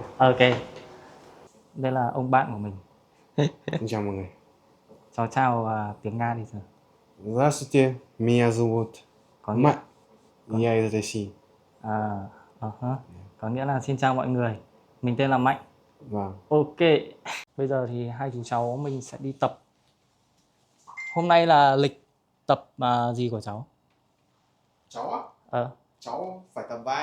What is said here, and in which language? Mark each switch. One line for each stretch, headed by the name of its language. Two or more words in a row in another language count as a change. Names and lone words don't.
Vietnamese: Ok. Đây là ông bạn của mình. Xin chào mọi người. Cháu chào tiếng Nga đi giờ.
Russian: Здравствуйте, меня зовут
Vietnamese: Có
Russian: Мать. Я из России.
Vietnamese: Có nghĩa là xin chào mọi người. Mình tên là Mạnh. Vâng. Ok. Bây giờ thì hai chú cháu mình sẽ đi tập. Hôm nay là lịch tập gì của cháu? Cháu á? Cháu phải tập vai.